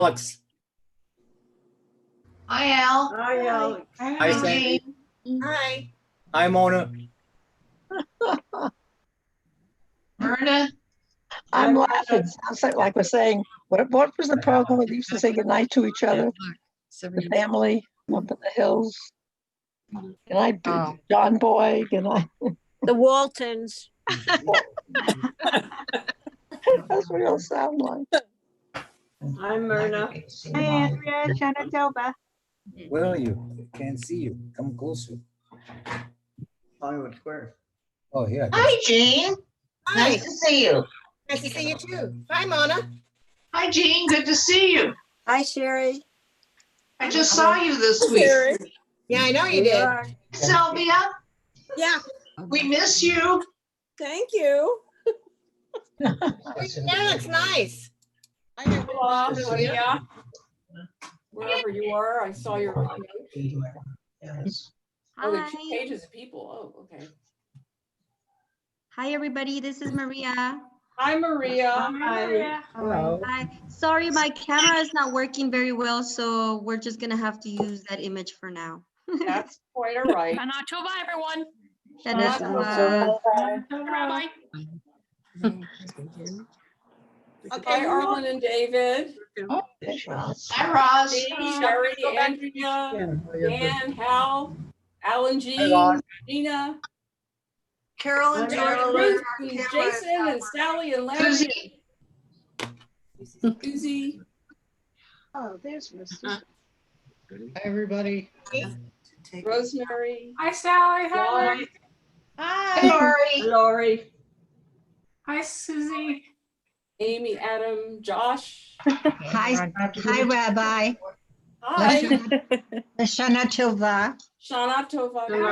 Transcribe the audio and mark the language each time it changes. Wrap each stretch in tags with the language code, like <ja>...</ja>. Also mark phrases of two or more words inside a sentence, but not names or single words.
<en>Alex. Hi, Al. Hi, Alex. Hi, Sandy. Hi. Hi, Mona. Myrna. I'm laughing. Sounds like we're saying, what was the program where they used to say goodnight to each other? The family up in the hills. Good night, John Boy. Good night. The Waltons. That's what it'll sound like. Hi, Myrna. Hi, Andrea, Shanatova. Where are you? Can't see you. Come closer. Hollywood Square. Oh, yeah. Hi, Jean. Hi. Nice to see you. Nice to see you too. Hi, Mona. Hi, Jean. Good to see you. Hi, Sherry. I just saw you this week. Sherry. Yeah, I know you did. Sylvia, Yeah. we miss you. Thank you. Yeah, it's nice. I have Hello, Lydia. Wherever you are, I saw your. Oh, there's 2 pages of people. Oh, okay. Hi, everybody. This is Maria. Hi, Maria. Hi. Hello. Hi. Sorry, my camera is not working very well, so we're just gonna have to use that image for now. That's quite all right. Shana everyone. Shana Hi, Arlen and David. Oh, hi, Roz. Sherry, Andrea, Dan, Hal, Alan G, Gina, Carolyn, Ruth, and Jason, and Sally, and Larry. Susie. Oh, there's Misty. Hi, everybody. Rosemary. Hi, Sally. Hi, Laurie. Hi, Lori. Lori. Hi, Susie. Amy, Adam, Josh. Hi, Rabbi. Hi.</en> <he>Shana Tova. Shana Tova.</he>